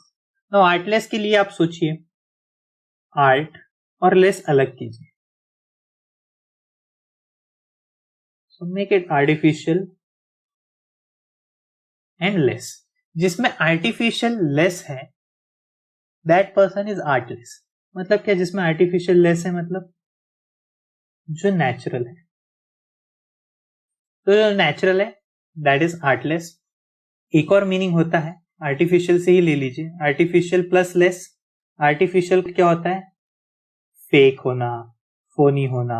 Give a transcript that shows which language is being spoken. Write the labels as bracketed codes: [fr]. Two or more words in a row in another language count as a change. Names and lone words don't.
[en] Now artless [hi] के लिए आप सोचिए, art और less अलग कीजिए. [en] So make it artificial and less. [hi] जिसमें [en] artificial less [hi] है, [en] that person is artless. [hi] मतलब क्या, जिसमें [en] artificial less [hi] है मतलब जो natural है. तो जो नेचुरल है [en] that is artless. [hi] एक और मीनिंग होता है, आर्टिफिशियल से ही ले लीजिए, [en] artificial plus less. [hi] आर्टिफिशियल क्या होता है? फेक होना, फोनी होना.